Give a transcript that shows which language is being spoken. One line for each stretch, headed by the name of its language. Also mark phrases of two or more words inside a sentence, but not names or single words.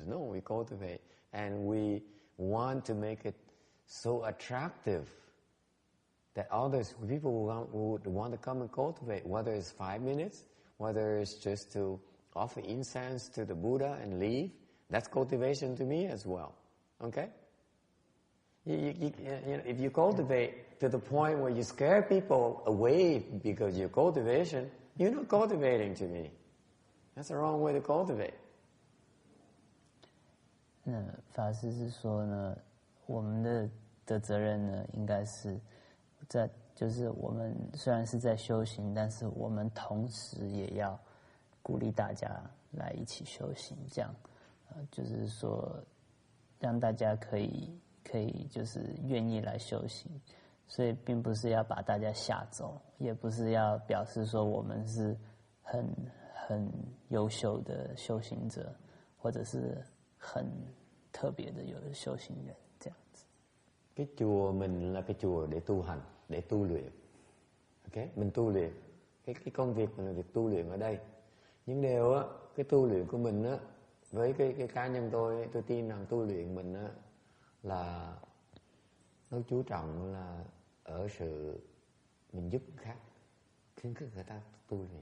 English: No, we cultivate and we want to make it so attractive that people would want to come and cultivate, whether it's 5 minutes, whether it's just to offer incense to the Buddha and leave. That's cultivation to me as well. Okay? If you cultivate to the point where you scare people away because of your cultivation, you're not cultivating to me. That's the wrong way to cultivate.
Chinese: 那法师是说呢，我们的责任呢，应该是就是我们虽然是在修行，但是我们同时也要鼓励大家来一起修行，这样，就是说让大家可以就是愿意来修行，所以并不是要把大家吓走，也不是要表示说我们是很优秀的修行者，或者是很特别的有修行人这样子。
Vietnamese: Cái chùa mình là cái chùa để tu hành, để tu luyện. Ok, mình tu luyện. Cái công việc mình là việc tu luyện ở đây. Nhưng điều á, cái tu luyện của mình á, với cái cá nhân tôi tin rằng tu luyện mình á là nó chú trọng là ở sự mình giúp người khác, khuyến khích người ta tu luyện.